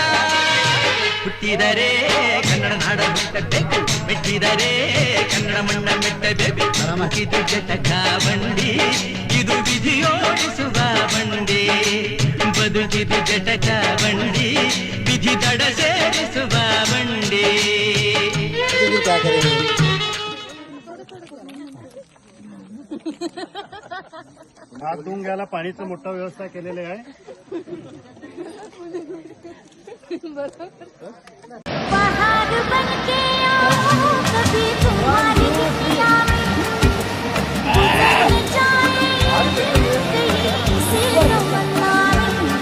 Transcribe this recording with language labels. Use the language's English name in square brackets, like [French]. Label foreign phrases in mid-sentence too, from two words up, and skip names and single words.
[Kannada] ಹುಟ್ಟಿದರೆ ಕನ್ನಡ ನಾಡ ಹುಟ್ಟಬೇಕು, ಮೆಟ್ಟಿದರೆ ಕನ್ನಡ ಮಣ್ಣ ಮೆಟ್ಟಬೇಕು. ಇದು ಜಟಕ ಬಂಡಿ, ಇದು ವಿಧಿಯೋಡಿಸುವ ಬಂಡಿ. ಬದುಕಿದು ಜಟಕ ಬಂಡಿ, ವಿಧಿ ದಡ ಸೇರಿಸುವ ಬಂಡಿ. [Marathi] हात धुवून घ्यायला पाणीचं मोठा व्यवस्था केलेली आहे. [Hindi] पहाड़ बनके आओ कभी तुम्हारी दुनिया में, गुजर जाए कहीं से तमन्ना में.